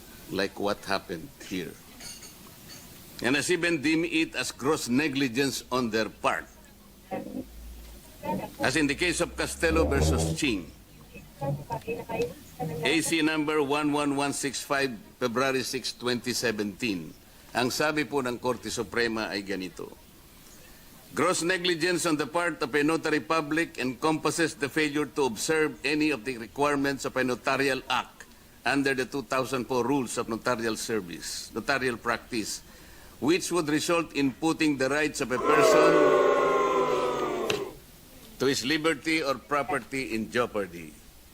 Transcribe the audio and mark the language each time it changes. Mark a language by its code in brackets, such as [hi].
[en] like what happened here. And has even deemed it as gross negligence on their part. As in the case of Costello versus Ching, AC number 11165, February 6, 2017. [tl] Ang sabi po ng Korte Suprema ay ganito. [en] Gross negligence on the part of a notary public encompasses the failure to observe any of the requirements of a notarial act under the 2004 rules of notarial service, notarial practice, which would result in putting the rights of a person to his liberty or property in jeopardy.